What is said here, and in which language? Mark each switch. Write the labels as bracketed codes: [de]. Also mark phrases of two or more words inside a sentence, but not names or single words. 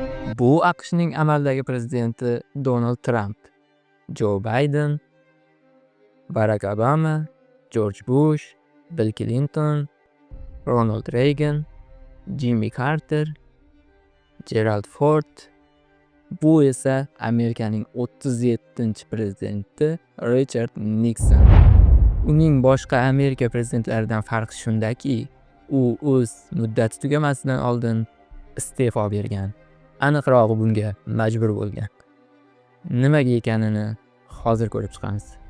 [uz] Bu AQShning amaldagi prezidenti Donald Trump, Joe Biden, Barack Obama, George Bush, Bill Clinton, Ronald Reagan, Jimmy Carter, Gerald Ford. Bu esa Amerikaning 37-prezidenti Richard Nixon. Uning boshqa Amerika prezidentlaridan farqi shundaki, u o'z muddati tugamasidan oldin iste'fo bergan. Aniqrog'i bunga majbur bo'lgan. Nimaga ekanini hozir ko'rib chiqamiz.